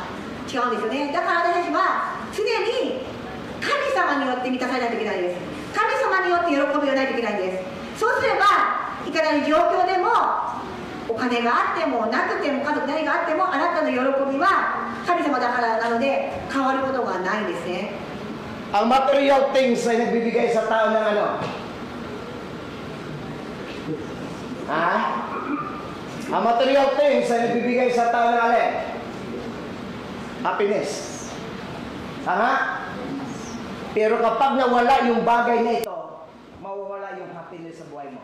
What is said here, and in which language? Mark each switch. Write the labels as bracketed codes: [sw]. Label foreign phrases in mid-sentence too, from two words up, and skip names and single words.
[ja] 違うんですよね。だから私たちは常に神様によって満たされないといけないです。神様によって喜びがないといけないんです。そうすればいかなる状況でもお金があってもなくても家族何があってもあなたの喜びは神様だからなので変わることがないんですね。 [tl] Ang [en] material things [tl] ay nagbibigay sa tao ng ano? Ha? Ang [en] material things [tl] ay nagbibigay sa tao ng alin? Happiness. Tama? Pero kapag nawala yung bagay na ito, mawawala yung happiness sa buhay mo.